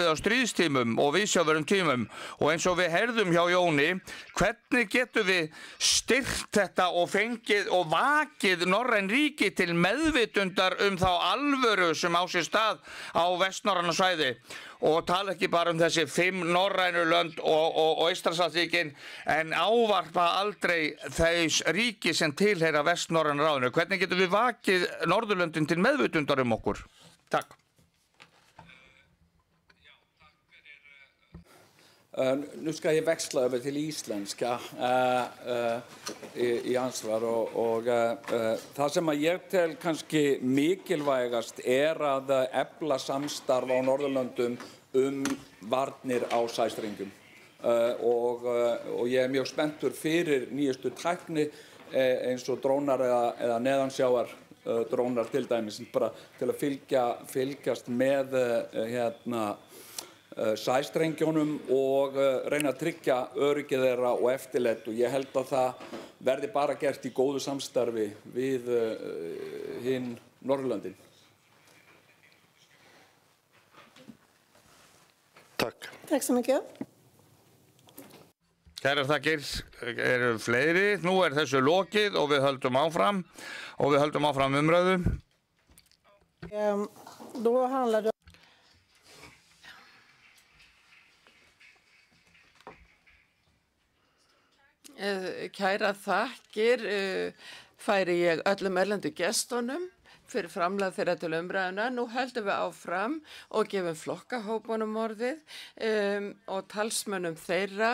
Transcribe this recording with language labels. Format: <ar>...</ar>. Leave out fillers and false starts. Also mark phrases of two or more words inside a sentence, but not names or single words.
<is>á stríðstímum og viðsjárverðum tímum og eins og við heyrðum hjá Jóni, hvernig getum við styrkt þetta og fengið og vakið norræn ríki til meðvitundar þá alvöru sem á sér stað á vestnorræna svæði og tala ekki bara þessi 5 norrænu lönd og Eystrasaltsríkin en ávarpa aldrei þess ríki sem tilheyra vestnorræna ráðinu. Hvernig getum við vakið Norðurlöndin til meðvitundar okkur? Takk.</is> <sv>Nu ska jag växla över till isländska i ansvar och það</sv> <is>sem að ég tel kannski mikilvægast að efla samstarf á Norðurlöndum varnir á sæstrengjum og ég mjög spenntur fyrir nýjustu tækni eins og drónar eða neðansjávar drónar til dæmis bara til að fylgjast með sæstrengjónum og reyna að tryggja öryggið þeirra og eftirlit og ég held að það verði bara gert í góðu samstarfi við hin Norðurlöndin.</is> <sv>Tack. Tack så mycket.</sv> <is>Kærar þakkir, eru fleiri. Nú þessu lokið og við höldum áfram umræðu.</is> <sv>Då handlar det</sv> <is>Kæra þakkir færi ég öllum erlendu gestunum fyrir framlag þeirra til umræðuna. Nú höldum við áfram og gefum flokkahópunum orðið og talsmönnum þeirra.</is>